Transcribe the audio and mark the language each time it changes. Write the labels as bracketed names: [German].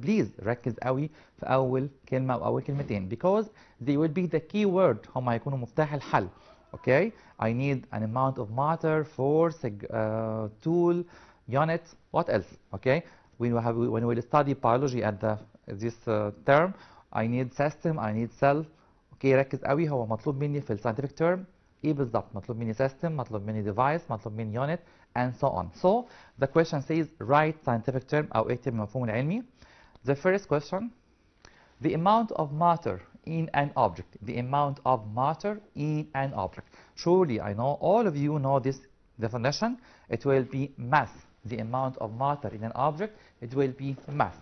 [Arabic] Please ركز قوي في أول كلمة أو أول كلمتين [English] because they will be the key word. [Arabic] هم هيكونوا مفتاح الحل. [English] Okay, I need an amount of matter, force, tool, unit, what else? Okay, when we study biology at this term, I need system, I need cell. [Arabic] Okay, ركز قوي. هو مطلوب مني في scientific term ايه بالظبط؟ مطلوب مني system، مطلوب مني device، مطلوب مني unit [English] and so on. So the question says write scientific term [Arabic] أو اكتب المفهوم العلمي. [English] The first question, the amount of matter in an object. The amount of matter in an object. Surely I know all of you know this definition. It will be mass. The amount of matter in an object, it will be mass.